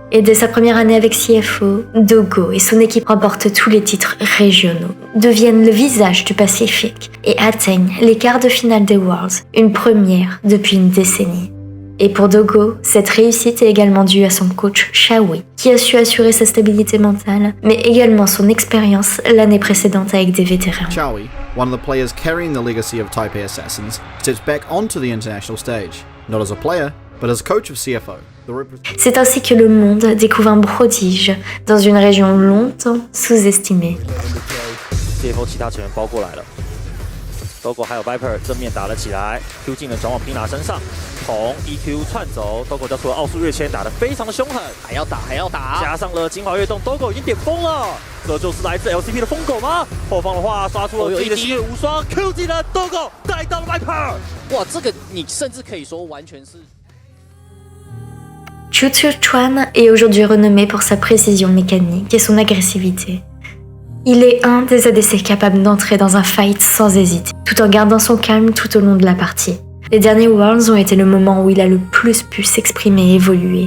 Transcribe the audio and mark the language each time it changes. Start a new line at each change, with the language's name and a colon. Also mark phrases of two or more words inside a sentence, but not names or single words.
French: Et dès sa première année avec CFO, Dogo et son équipe remportent tous les titres régionaux, deviennent le visage du Pacifique et atteignent les quarts de finale des Worlds, une première depuis une décennie. Et pour Dogo, cette réussite est également due à son coach Shawi, qui a su assurer sa stabilité mentale, mais également son expérience l'année précédente avec des vétérans.
English: Shawi, one of the players carrying the legacy of Taipei Assassins, steps back onto the international stage, not as a player, but as coach of CFO.
French: C'est ainsi que le monde découvre un prodige dans une région longtemps sous-estimée.
Chinese: CFO 其他成员包过来了 ，Dogo 还有 Viper 正面打了起来 ，Q 技能转往 Pina 身上，从 EQ 窜走 ，Dogo 交出了奥数跃迁，打得非常的凶狠，还要打，加上了精华跃动 ，Dogo 已经点疯了，这就是来自 LCP 的疯狗吗？后方的话刷出了自己的星月无双 ，Q 技能 Dogo 带到了 Viper， 哇，这个你甚至可以说完全是。
French: Chu Tzu-chuan est aujourd'hui renommé pour sa précision mécanique et son agressivité. Il est un des ADC capables d'entrer dans un fight sans hésiter, tout en gardant son calme tout au long de la partie. Les derniers Worlds ont été le moment où il a le plus pu s'exprimer et évoluer.